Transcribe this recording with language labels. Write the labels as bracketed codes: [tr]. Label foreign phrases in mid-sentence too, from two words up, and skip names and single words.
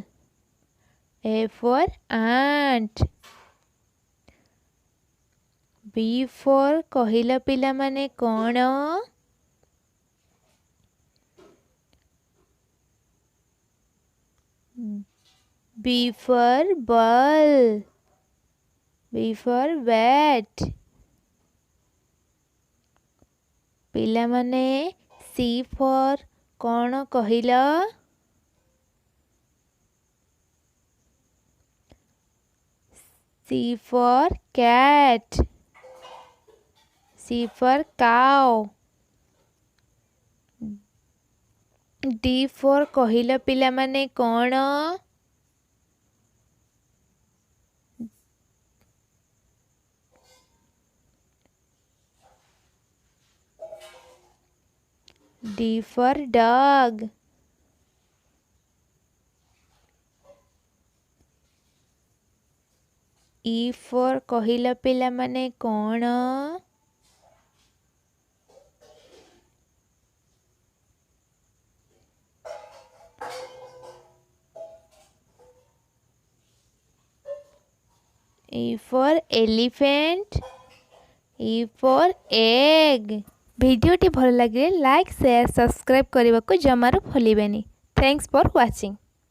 [en] A for ant. B for [or] କହିଲ ପିଲାମାନେ କ'ଣ? [en] B for ball. B for bat. ପିଲାମାନେ C for [or] କ'ଣ କହିଲ? [en] C for cat. C for cow. D for [or] କହିଲ ପିଲାମାନେ କ'ଣ? [en] D for dog. E for [or] କହିଲ ପିଲାମାନେ କ'ଣ? [en] E for elephant. E for egg. [or] ভিডিওটি ଭଲ ଲାଗିଲେ [en] like share subscribe [or] କରିବାକୁ ଜମାରୁ ଭୁଲିବେନି। [en] Thanks for watching.